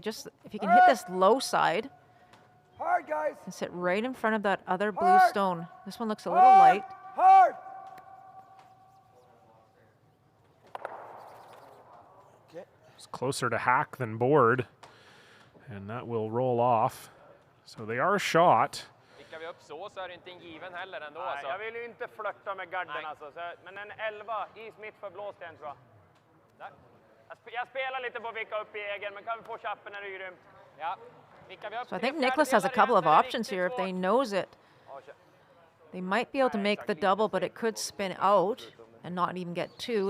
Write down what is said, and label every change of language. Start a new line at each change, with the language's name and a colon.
English: Just if you can hit this low side. Hard, guys. And sit right in front of that other blue stone. This one looks a little light. Hard. Okay. It's closer to hack than board. And that will roll off. So they are shot.
Swedish: Vickar vi upp så är det inte en given heller ändå. Nej, Alltså. jag vill ju inte flörta med garden alltså. Men en 11 i mitt för blåsten tror jag. Där. Jag spelar lite på att vicka upp i egen, men kan vi få chappen är det ju grymt. Ja. Vickar vi upp.
English: So I think Nicholas has a couple of options here if they nose it. They might be able to make the double, but it could spin out and not even get 2.